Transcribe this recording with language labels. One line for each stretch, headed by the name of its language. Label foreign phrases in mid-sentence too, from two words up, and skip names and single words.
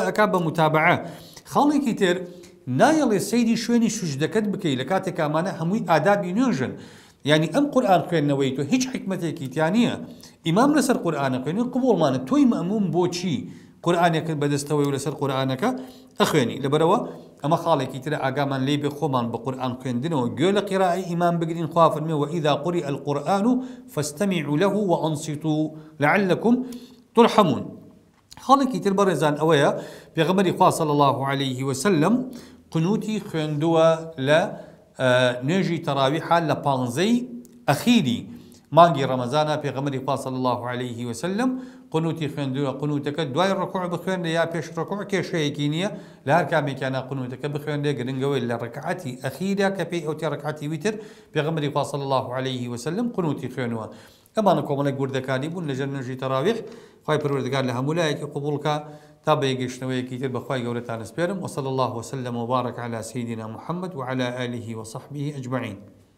Central Kurdish: ئەکا بە متابعە خاڵێکی تر نایەڵێ سەیری شوێنی سوجدەکەت بکەی لە کاتێک ئامانە هەمووی ئادابی نوێژن یعنی ئەم قورئان خوێندنەوەی تۆ هیچ حکمەتێکی تیا نییە ئیمام لەسەر قورئانە خوێنی قبوڵمانە تۆی مەئموم بۆچی قورئانێکت بەدەستەوەی و لەسەر قورئانەکە ئەخوێنی لەبەرەوە ئەمە خاڵێکی ترە ئاگامان لێ بێ خۆمان بە قورئان خوێندنەوە گوێ لە قیرائی ئیمام بگرین خوا فەرمێ
Arabic: وإذا قرئ القرآن فاستمعوا له وأنصتوا لعلكم ترحمون
Central Kurdish: خاڵێکی تر بەڕێزان ئەوەیە پێغەمبەری خوا
Arabic: صلی الله عليه وسلم
Central Kurdish: قنوتی خوێندووە لە نوێژی تەراویحە لە 15 ئەخیری مانگی ڕەمەزانە پێغەمبەری خوا
Arabic: صلی الله عليه وسلم
Central Kurdish: قنوتی خوێندووە قنوتەکە دوای ڕکوع بخوێنرێ یا پێش ڕکوع کێشەیەکی نییە لە هەر کامێکیانە قنوتەکە بخوێنرێ گرنگەوەی لە ڕکعەتی ئەخیرە کە پێی ئەوتی ڕکعەتی ویتر پێغەمبەری خوا
Arabic: صلی الله عليه وسلم
Central Kurdish: قنوتی خوێنووە ئەمانە کۆمەڵێک گوردەکانی بوون لەژێر نوێژی تەراویح خوای پەروەردگار لە هەموو لایەکی قبوڵکە تا بەیەگەشتنەوەیەکی تر بەخوای گەورەتان سپێرم
Arabic: وصلى الله وسلم وبارك على سيدنا محمد وعلى آله وصحبه أجمعين